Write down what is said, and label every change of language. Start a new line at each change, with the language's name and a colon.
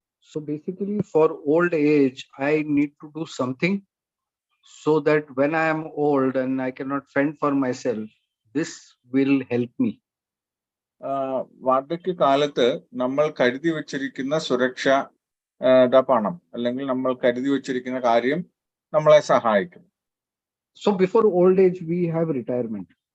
English: So basically for old age, I need to do something so that when I am old and I cannot fend for myself, this will help me.
Malayalam: വാർദ്ധക്യ കാലത്ത് നമ്മൾ കരുതി വെച്ചിരിക്കുന്ന സുരക്ഷ പണം അല്ലെങ്കിൽ നമ്മൾ കരുതി വെച്ചിരിക്കുന്ന കാര്യം നമ്മളെ സഹായിക്കും.
English: So before old age we have retirement.